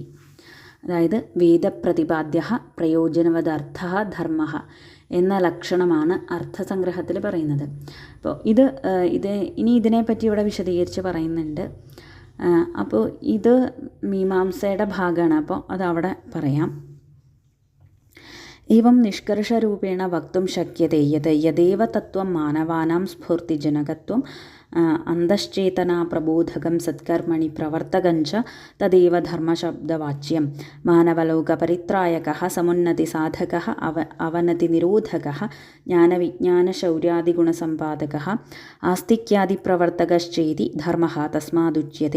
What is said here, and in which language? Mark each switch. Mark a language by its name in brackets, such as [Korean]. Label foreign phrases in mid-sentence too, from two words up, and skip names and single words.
[Malayalam] അതായത് വേദപ്രതിപാദ്യ പ്രയോജനവദാർത്ഥ ധർമ്മ എന്ന ലക്ഷണമാണ് അർത്ഥസംഗ്രഹത്തിൽ പറയുന്നത്. അപ്പോൾ ഇനി ഇതിനെപ്പറ്റി ഇവിടെ വിശദീകരിച്ച് പറയുന്നുണ്ട്. അപ്പോൾ ഇത് മീമാംസയുടെ ഭാഗമാണ്, അപ്പോൾ അതവിടെ പറയാം. [Sanskrit] एवं निष्कर्षरूपेण वक्तुं शक्यते यत् यदेव तत्त्वं मानवानां स्फूर्तिजनकत्वं അന്തശ്ചേതനാ പ്രബോധകം സത്കർമ്മണി പ്രവർത്തകഞ്ച തദേവ ധർമ്മശബ്ദവാച്യം. മാനവലോകപരിത്രായകഃ സമുന്നതിസാധകഃ അവനതിനിരോധകഃ ജ്ഞാനവിജ്ഞാനശൗര്യാദിഗുണസമ്പാദകഃ ആസ്തിക്യാദിപ്രവർത്തകശ്ചേതി ധർമ്മഃ തസ്മാദുച്യത്തെ.